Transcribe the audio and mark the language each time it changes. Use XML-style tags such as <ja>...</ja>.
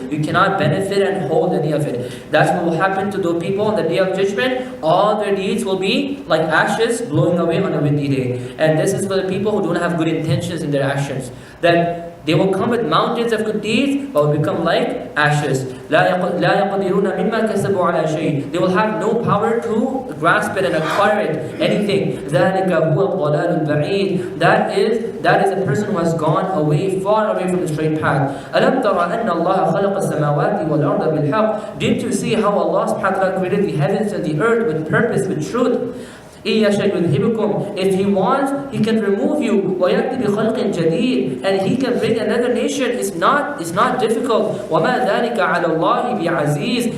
<en>You cannot benefit and hold any of it. That's what will happen to those people on the day of judgment. All their deeds will be like ashes blowing away on a windy day. And this is for the people who don't have good intentions in their actions. That they will come with mountains of good deeds, but will become like ashes.</en> <ar>لا يقدرون مما كسبوا على شيء.</ar> <en>They will have no power to grasp it and acquire it, anything.</en> <ar>ذلك هو الضلال البعيد.</ar> <en>That is a person who has gone away, far away from the straight path.</en> <ar>ألم ترى أن الله خلق السماوات والأرض بالحق.</ar> <en>Didn't you see how Allah subhanahu wa ta'ala created the heavens and the earth with purpose, with truth? If He wants, He can remove you.</en> <ar>وَيَأْتِ بِخَلْقٍ جَدِيدٍ.</ar> <en>And He can bring another nation. It's not difficult.</en> <ar>وَمَا ذَلِكَ عَلَى اللَّهِ بِعَزِيزٍ.</ar>